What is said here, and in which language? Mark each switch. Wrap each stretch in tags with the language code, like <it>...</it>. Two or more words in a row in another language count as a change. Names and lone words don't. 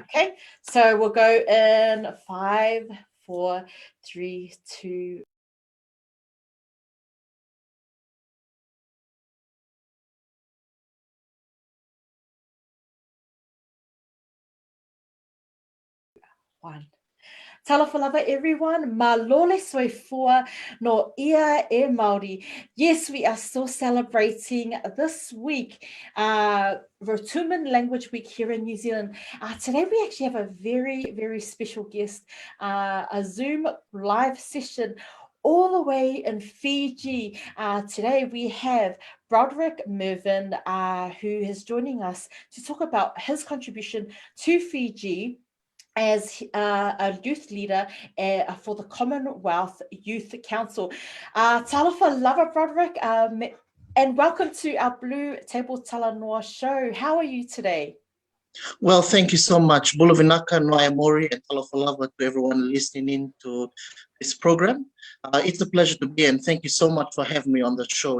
<en>Okay. So we'll go in 5, 4, 3, 2. One.</en> <sm>Talofa lava</sm> <en>everyone,</en> <sm>malole soifua no ia e Māori.</sm> <en>Yes, we are still celebrating this week, Rotuman Language Week here in New Zealand. Today we actually have a very, very special guest, a Zoom live session all the way in Fiji. Today we have Broderick Mervyn, who is joining us to talk about his contribution to Fiji as a youth leader for the Commonwealth Youth Council.</en> <sm>Talofa lava,</sm> <en>Broderick, and welcome to our BluTable Talanoa show. How are you today? Well, thank you so much. Bulavinaka,</en> <rtm>Noia Mori,</rtm> <en>and</en> <sm>Talofa lava</sm> <en>to everyone listening in to this program. It's a pleasure to be here, and thank you so much for having me on the show.</en>